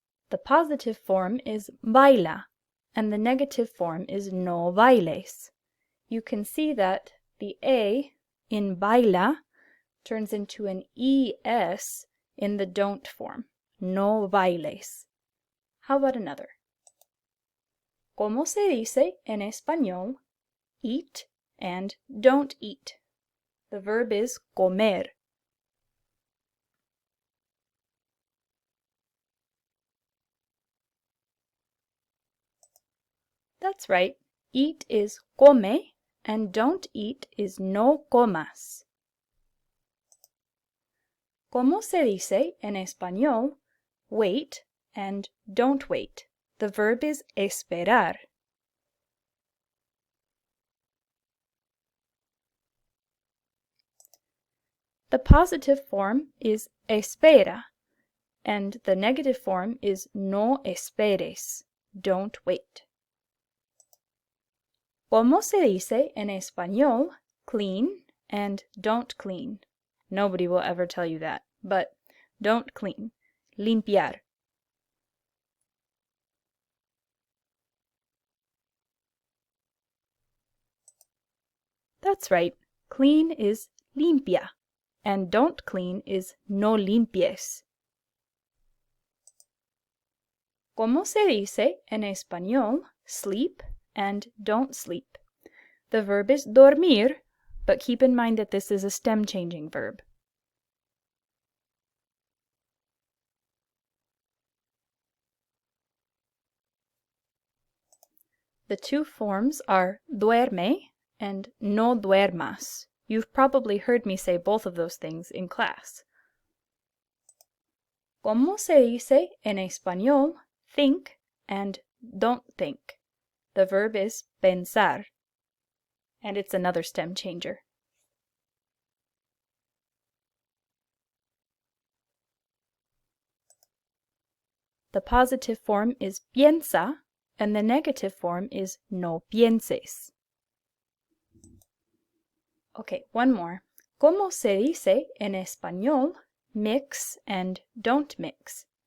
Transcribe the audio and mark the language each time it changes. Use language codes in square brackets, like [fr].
[en] The positive form is baila, and the negative form is [es] no bailes. [en] You can see that the A in baila turns into an ES in the don't form, [es] no bailes. [en] How about another? [es] ¿Cómo se dice en español [en] eat and don't eat? The verb is comer. That's right. Eat is come and don't eat is [es] no comas. ¿Cómo se dice en español [en] wait and don't wait? The verb is esperar. The positive form is espera, and the negative form is [es] no esperes, [en] don't wait. [es] ¿Cómo se dice en español [en] clean and don't clean? Nobody will ever tell you that, but don't clean. Limpiar. That's right. Clean is limpia, and don't clean is [es] no limpies. ¿Cómo se dice en español [en] sleep and don't sleep? The verb is dormir, but keep in mind that this is a stem changing verb. The two forms are duerme and [es] no duermas. [en] You've probably heard me say both of those things in class. [es] ¿Cómo se dice en español [en] think and don't think? The verb is pensar, and it's another stem changer. The positive form is piensa, and the negative form is [es] no pienses. [en] Okay, one more. [es] ¿Cómo se dice en español [en] mix and don't mix?